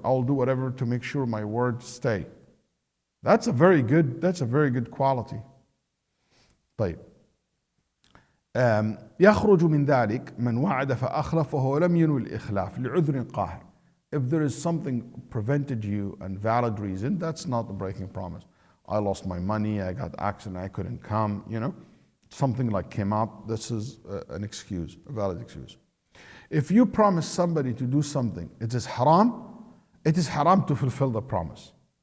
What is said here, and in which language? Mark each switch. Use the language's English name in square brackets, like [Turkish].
[English] I'll do whatever to make sure my words stay. That's a very good quality. [Arabic] طيب. يخرج من ذلك من وعد فأخلف وهو لم ينوي الإخلاف لعذر قاهر. [English] If there is something prevented you and valid reason, that's not the breaking promise. I lost my money, I got accident, I couldn't come, you know. Something like came up, this is an excuse, a valid excuse. If you promise somebody to do something, it is haram to fulfill the promise.